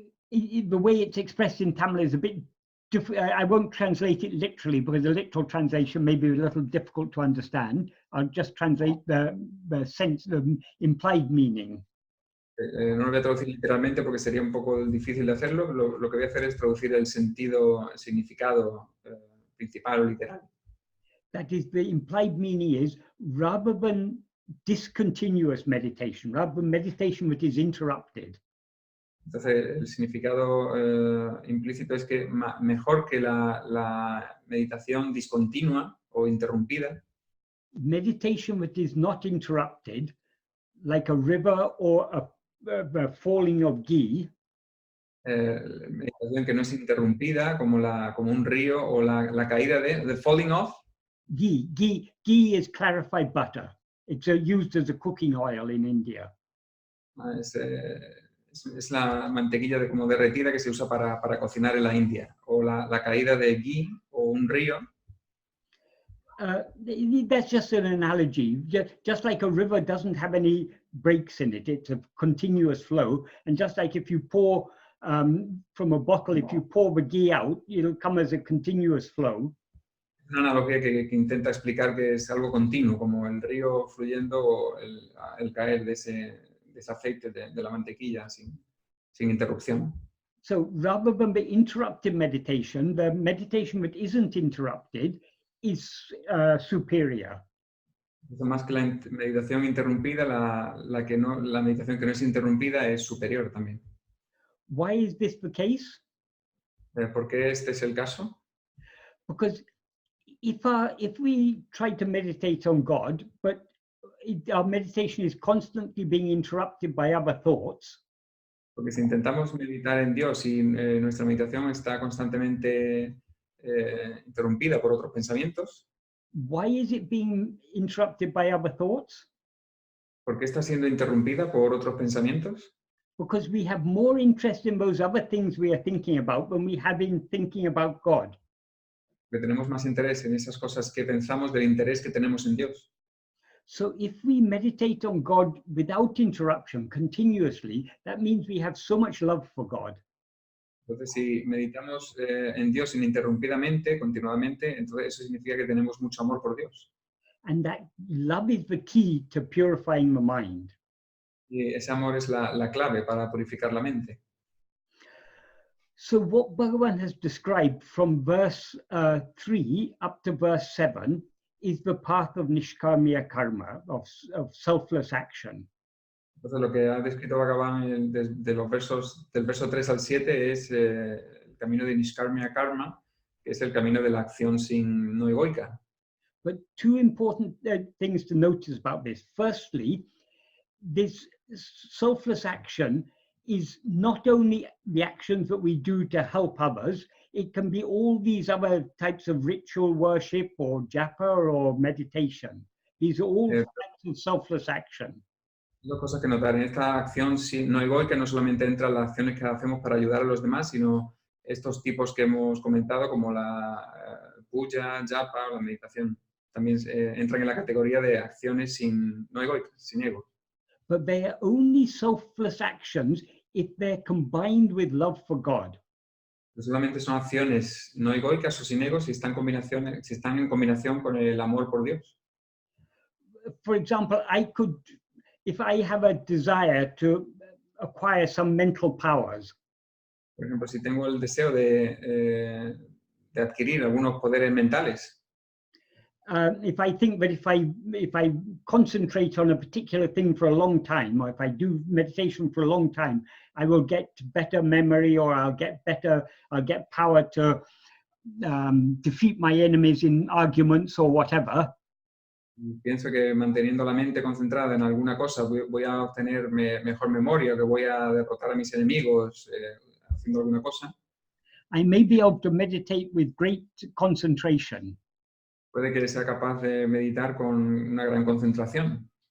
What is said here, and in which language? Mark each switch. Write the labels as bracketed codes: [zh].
[en] The way it's expressed in Tamil is a bit different. I won't translate it literally because the literal translation may be a little difficult to understand. I'll just translate the sense, the implied meaning. [es] No lo voy a traducir literalmente porque sería un poco difícil de hacerlo. Lo que voy a hacer es traducir el sentido, el significado principal o literal. [en] That is, the implied meaning is, rather than discontinuous meditation, rather than meditation which is interrupted. [es] Entonces, el significado implícito es que mejor que la meditación discontinua o interrumpida. [en] Meditation which is not interrupted, like a river or a falling of ghee. [es] Meditación que no es interrumpida, como un río o la caída [en] the falling off. Ghee is clarified butter. It's used as a cooking oil in India. [es] Es la mantequilla como derretida que se usa para cocinar en la India. O la caída de ghee o un río. [en] That's just an analogy. Just like a river doesn't have any breaks in it, it's a continuous flow. And just like if you pour from a bottle, if you pour the ghee out, it'll come as a continuous flow. [es] Una analogía que intenta explicar que es algo continuo, como el río fluyendo o el caer de ese aceite de la mantequilla sin interrupción. [en] So rather than the interrupted meditation, the meditation that isn't interrupted is superior. [es] Más que la meditación interrumpida, la meditación que no es interrumpida es superior también. [en] Why is this the case? [es] ¿Por qué este es el caso? [en] Because if we try to meditate on God, but our meditation is constantly being interrupted by other thoughts. [es] Porque si intentamos meditar en Dios y nuestra meditación está constantemente interrumpida por otros pensamientos. [en] Why is it being interrupted by other thoughts? [es] ¿Por qué está siendo interrumpida por otros pensamientos? [en] Because we have more interest in those other things we are thinking about than we have in thinking about God. [es] Porque tenemos más interés en esas cosas que pensamos del interés que tenemos en Dios. [en] So if we meditate on God without interruption continuously, that means we have so much love for God. [es] Entonces, si meditamos en Dios ininterrumpidamente, continuadamente, entonces eso significa que tenemos mucho amor por Dios. [en] And that love is the key to purifying the mind. [es] Y ese amor es la clave para purificar la mente. [en] So what Bhagavan has described from verse 3 up to verse 7 is the path of nishkarmiya karma, of selfless action. [es] Entonces lo que ha descrito Bhagavan de los versos, del verso 3 al 7 es el camino de Nishkarmya Karma, que es el camino de la acción no egoica. [en] But two important things to notice about this. Firstly, this selfless action is not only the actions that we do to help others, it can be all these other types of ritual worship or japa or meditation. These are all types of selfless action. [es] Dos cosas que notar. En esta acción no egoica no solamente entran las acciones que hacemos para ayudar a los demás, sino estos tipos que hemos comentado, como la puja, japa o la meditación. También entran en la categoría de acciones no egoicas, sin ego. [en] But they are only selfless actions if they're combined with love for God. [es] Solamente son acciones no egoicas o sin ego si están en combinación con el amor por Dios. [en] For example, if I have a desire to acquire some mental powers, [es] Por ejemplo, si tengo el deseo de adquirir algunos poderes mentales, [en] if I think that if I concentrate on a particular thing for a long time, or if I do meditation for a long time, I will get better memory, or I'll get power to defeat my enemies in arguments or whatever. [es] Pienso que manteniendo la mente concentrada en alguna cosa voy a obtener mejor memoria, que voy a derrotar a mis enemigos haciendo alguna cosa. [en] I may be able to meditate with great concentration. [es] Puede que sea capaz de meditar con una gran concentración.